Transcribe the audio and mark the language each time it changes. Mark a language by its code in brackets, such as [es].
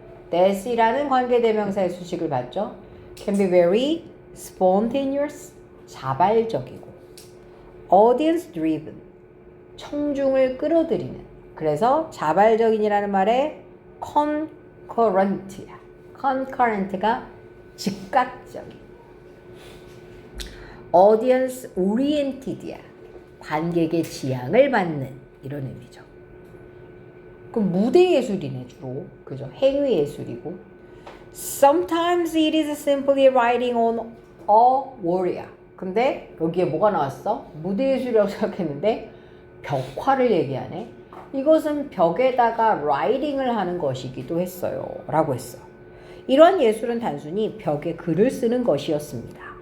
[ko] that이라는 관계대명사의 수식을 받죠. [en] can be very spontaneous, [ko] 자발적이고 [en] audience driven, [ko] 청중을 끌어들이는 그래서 자발적인이라는 말에 concurrent야. concurrent가 즉각적인. [en] audience oriented야. [ko] 관객의 지향을 받는 이런 의미죠. 그럼 무대 예술이네 주로. 그죠? 행위 예술이고. [en] Sometimes it is simply writing on a wall이야. [ko] 근데 여기에 뭐가 나왔어? 무대 예술이라고 생각했는데 벽화를 얘기하네. 이것은 벽에다가 라이팅을 하는 것이기도 했어요. 라고 했어. 이런 예술은 단순히 벽에 글을 쓰는 것이었습니다.